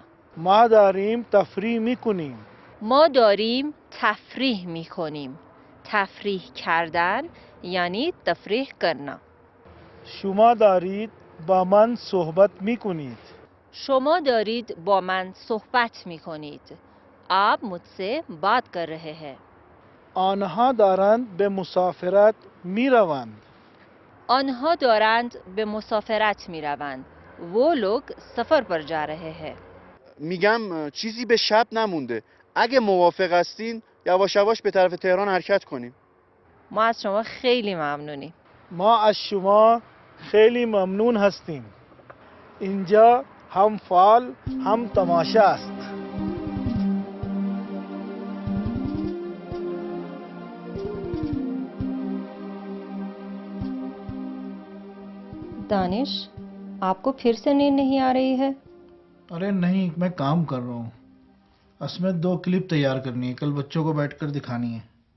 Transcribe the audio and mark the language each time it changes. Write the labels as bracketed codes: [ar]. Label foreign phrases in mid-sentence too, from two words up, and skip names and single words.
[fa] ما داریم تفریح می کنیم. ما داریم تفریح میکنیم. تفریح کردن یعنی [hi] तफ़रीह करना. [fa] شما دارید با من صحبت می کنید. شما دارید با من صحبت میکنید. [hi] आप मुझसे बात कर रहे हैं. [fa] آنها دارند به مسافرت می روند. آنها دارند به مسافرت میروند. [hi] वो लोग सफर पर जा रहे हैं. [fa] میگم چیزی به شب نمونده. اگه موافق هستین یواش یواش به طرف تهران حرکت کنیم. ما از شما خیلی ممنونیم. ما از شما خیلی ممنون هستیم. اینجا هم فال هم تماشا است. [hi] दानिश, आपको फिर से नींद नहीं आ रही है? अरे नहीं, मैं काम कर रहा हूँ। असमें 2 क्लिप तैयार करनी है, कल बच्चों को बैठकर दिखानी है।